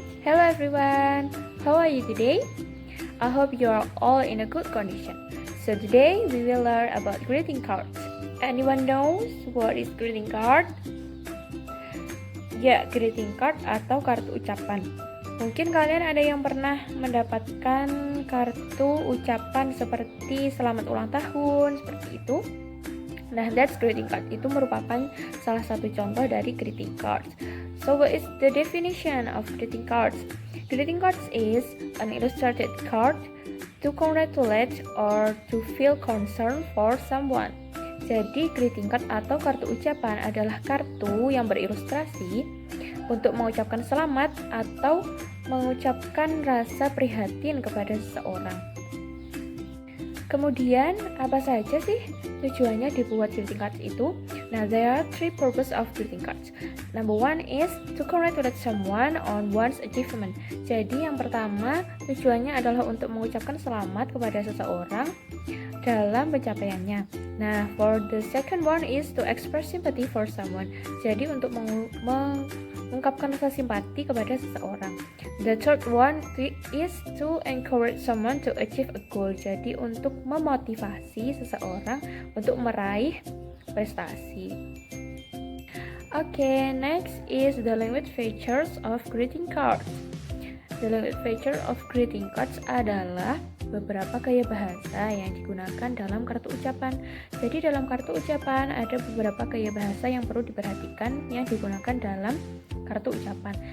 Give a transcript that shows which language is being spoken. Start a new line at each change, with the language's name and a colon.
English: Hello everyone, how are you today? I hope you are all in a good condition. So today we will learn about greeting cards. Anyone knows what is greeting card?
Indonesian: Ya, greeting card atau kartu ucapan. Mungkin kalian ada yang pernah mendapatkan kartu ucapan seperti selamat ulang tahun, seperti itu. Nah,
English: that's greeting card.
Indonesian: Itu merupakan salah satu contoh dari greeting cards.
English: So, what is the definition of greeting cards? Greeting cards is an illustrated card to congratulate or to feel concern for someone.
Indonesian: Jadi, greeting card atau kartu ucapan adalah kartu yang berilustrasi untuk mengucapkan selamat atau mengucapkan rasa prihatin kepada seseorang. Kemudian, apa saja sih tujuannya dibuat greeting cards itu?
English: Nah, there are three purposes of greeting cards. Number one is to congratulate someone on one's achievement.
Indonesian: Jadi, yang pertama tujuannya adalah untuk mengucapkan selamat kepada seseorang dalam pencapaiannya.
English: Nah, for the second one is to express sympathy for someone.
Indonesian: Jadi, untuk mengungkapkan rasa simpati kepada seseorang.
English: The third one is to encourage someone to achieve a goal.
Indonesian: Jadi untuk memotivasi seseorang untuk meraih prestasi.
English: Okay, next is the language features of greeting cards. The language feature of greeting cards
Indonesian: adalah beberapa gaya bahasa yang digunakan dalam kartu ucapan. Jadi dalam kartu ucapan ada beberapa gaya bahasa yang perlu diperhatikan yang digunakan dalam kartu ucapan.